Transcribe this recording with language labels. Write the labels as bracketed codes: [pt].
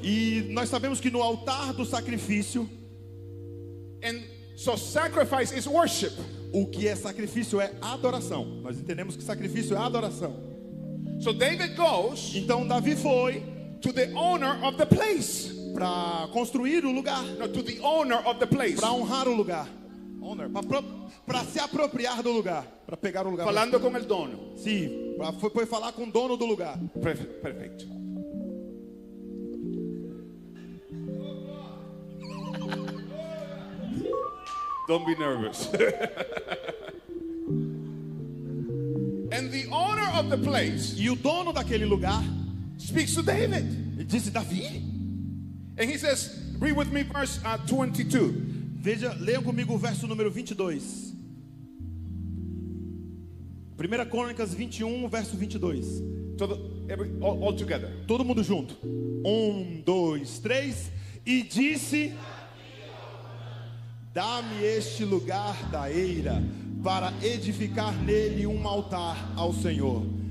[pt] E nós sabemos que no altar do sacrifício, [en] And so sacrifice is worship. [pt] o que é sacrifício é adoração. Nós entendemos que sacrifício é adoração. [en] So David goes [pt] Então Davi foi [en] to the owner of the place. [pt] para construir o lugar, [en] No, to the owner of the place. [pt] para honrar o lugar, para se apropriar do lugar, para pegar o lugar. [es] Falando con el dono. [pt] Sim, foi falar com o dono do lugar. [es] Perfecto. [en] Don't be nervous. And the owner of the place [pt] E o dono daquele lugar [en] speaks to David. [pt] disse: Davi, [en] And he says, read with me verse 22. [pt] veja, leia comigo o verso número 22. 1 Crônicas 21, verso 22. [en] All together. [pt] Todo mundo junto. 1, 2, 3. E disse: dá-me este lugar da eira, para edificar nele um altar ao Senhor.